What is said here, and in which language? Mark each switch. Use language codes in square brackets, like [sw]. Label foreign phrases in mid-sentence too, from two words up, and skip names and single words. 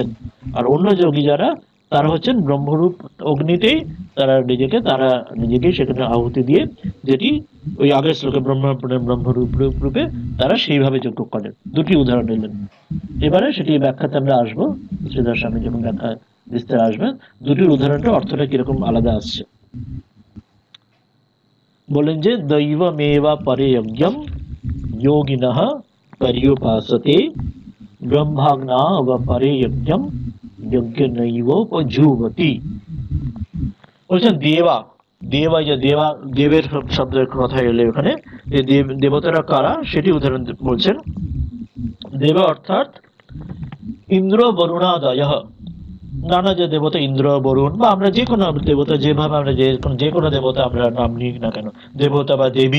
[bn] আর অন্য যোগী যারা তারা হচ্ছেন ব্রহ্মরূপ অগ্নিতেই তারা নিজেকে সেখানে আহুতি দিয়ে, যেটি ওই আগের শ্লোকে ব্রহ্মরূপ রূপে তারা সেইভাবে যজ্ঞ করেন। দুটি উদাহরণ দিলেন। এবারে সেটি ব্যাখ্যাতে আমরা আসবো, শ্রীধর স্বামী যখন ব্যাখ্যা বিস্তার আসবেন দুটির উদাহরণটা অর্থটা কিরকম আলাদা আসছে। বলেন যে [sa] দৈবমেবা পরে যজ্ঞম যোগিনঃ पर्युपासते ब्रह्माग्ना व परे यज्ञम यज्ञनैवोपजुह्वति। [bn] বলছেন দেবা, দেবা যে দেবের শব্দের কথা এলো এখানে, যে দেবতারা কারা সেটি উদাহরণ বলছেন। দেবা অর্থাৎ ইন্দ্র বরুণাদয়ঃ, নানা যে দেবতা ইন্দ্র বরুণ বা আমরা যে কোনো দেবতা, যেভাবে আমরা যে কোনো দেবতা আমরা নাম নিই না কেন, দেবতা বা দেবী